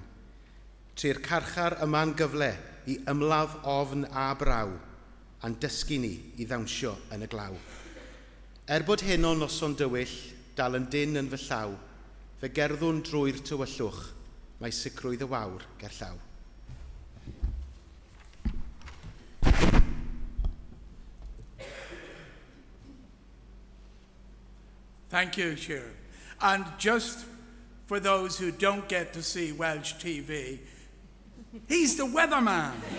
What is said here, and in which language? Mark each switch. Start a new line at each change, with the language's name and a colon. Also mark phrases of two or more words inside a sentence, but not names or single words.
Welsh: Tre'r carchar yma'n gyfle I ymladd ofn a braw, a'n dysgu ni I ddawnsio yn y glaw. Bod heno'n noson dywyll, dal yn dyn yn fy llaw, fe gerddwn drwy'r tywyllwch, mae sicrwydd y wawr ger llaw.
English: Thank you, Sheer. And just for those who don't get to see Welsh TV, he's the weatherman.